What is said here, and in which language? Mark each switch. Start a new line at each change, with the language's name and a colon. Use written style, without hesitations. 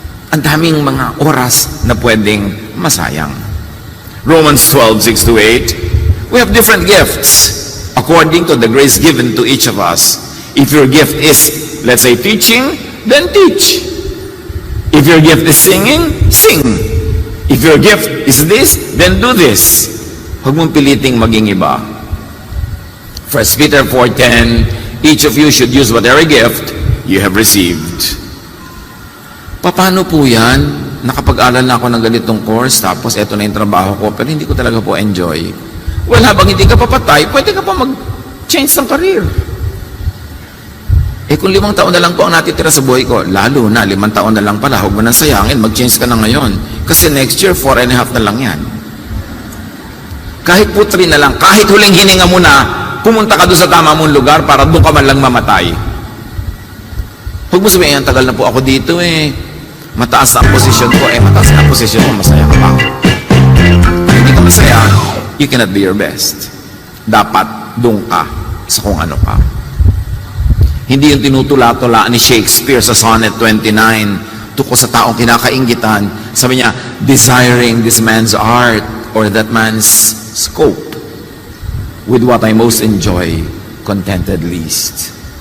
Filipino: Ang daming mga oras na pwedeng masayang.
English: Romans 12:6-8. We have different gifts according to the grace given to each of us. If your gift is, let's say, teaching, then teach. If your gift is singing, sing. If your gift is this, then do this.
Filipino: Huwag mong piliting maging iba.
English: 1 Peter 4:10, each of you should use whatever gift you have received.
Filipino: Paano po yan? Nakapag-aral na ako ng ganitong course, tapos eto na yung trabaho ko, pero hindi ko talaga po enjoy. Well, habang hindi ka papatay, pwede ka pa mag-change ng career. Kung 5 taon na lang po ang natitira sa buhay ko, lalo na 5 taon na lang pala, huwag mo nang sayangin, mag-change ka na ngayon. Kasi next year, 4.5 na lang yan. Kahit putri na lang, kahit huling hininga mo na, pumunta ka doon sa tama mong lugar para doon ka man lang mamatay. Huwag mo sabihin, tagal na po ako dito eh. Mataas na ang posisyon ko. Mataas na ang posisyon mo, masaya ka pa. Kung hindi ka masaya,
English: you cannot be your best.
Filipino: Dapat doon ka sa kung ano ka. Hindi yung tinutula-tula ni Shakespeare sa Sonnet 29 tuko sa taong kinakainggitan.
English: Sabi niya, desiring this man's art or that man's scope with what I most enjoy, contented least.